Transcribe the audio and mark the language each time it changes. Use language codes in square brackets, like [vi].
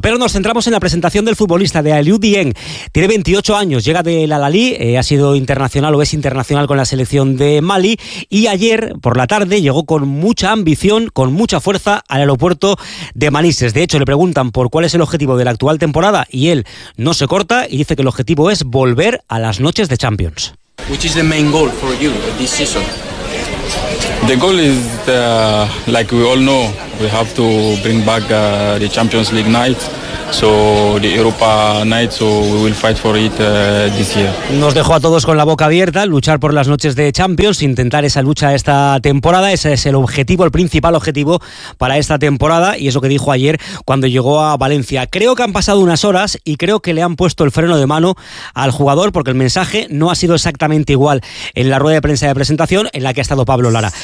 [es] Pero nos centramos en la presentación del futbolista, de Aliou Dieng. Tiene 28 años, llega del Al-Ahly, ha sido internacional o es internacional con la selección de Mali, y ayer por la tarde llegó con mucha ambición, con mucha fuerza, al aeropuerto de Manises. De hecho, le preguntan por cuál es el objetivo de la actual temporada y él no se corta y dice que el objetivo es volver a las noches de Champions. [en] Which is the main goal for you this season? The goal is the, like we all know, we have to bring back the Champions League night, so the Europa night, so we will fight for it this year. [es] Nos dejó a todos con la boca abierta, luchar por las noches de Champions, intentar esa lucha esta temporada. Ese es el objetivo, el principal objetivo para esta temporada, y eso que dijo ayer cuando llegó a Valencia. Creo que han pasado unas horas y creo que le han puesto el freno de mano al jugador, porque el mensaje no ha sido exactamente igual en la rueda de prensa de presentación en la que ha estado Pablo Lara.